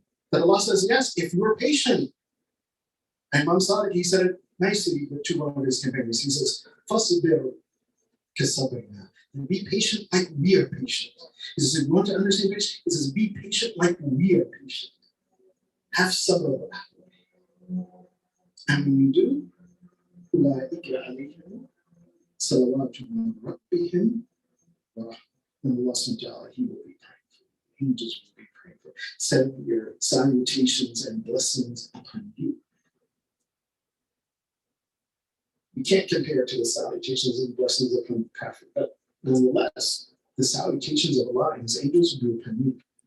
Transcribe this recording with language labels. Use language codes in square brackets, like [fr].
[en] That Allah says, yes, if you're patient. And Imam Sadiq, he said it nicely with two of his companions. He says, [ar] فَصْبِرْ كَصَبْرِنَا. [en] And be patient like we are patient. He says, if you want to understand patience, he says, be patient like we are patient. Have sabr. And when you do, [ar] أُولَٰئِكَ عَلَيْهِمْ صَلَوَاتٌ مِّن رَبِّهِمْ وَرَحْمَةٌ. [en] And Allah subhanahu wa ta'ala, He will be praying for you. Angels will be praying for you. Send your salutations and blessings upon you. You can't compare to the salutations and blessings upon the Prophet, but nonetheless, the salutations of Allah and His angels will be upon you.